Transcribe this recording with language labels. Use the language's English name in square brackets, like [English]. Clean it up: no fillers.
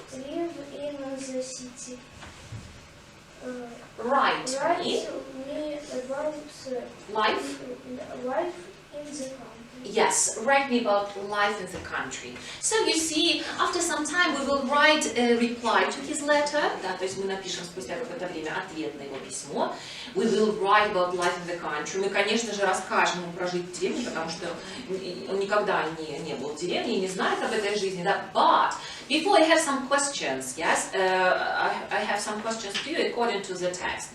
[English] live in the city. Write Write me. me about Life? life in the country. Yes, write me about life in the country. So you see, after some time we will write a reply to his letter. [Russian] Да, то есть мы напишем спустя какое-то время ответ на его письмо. [English] We will write about life in the country. [Russian] Мы, конечно же, расскажем ему про жизнь в деревне, потому что он никогда не был в деревне и не знает об этой жизни. Да? [English] But before I have some questions, yes, I have some questions to you according to the text.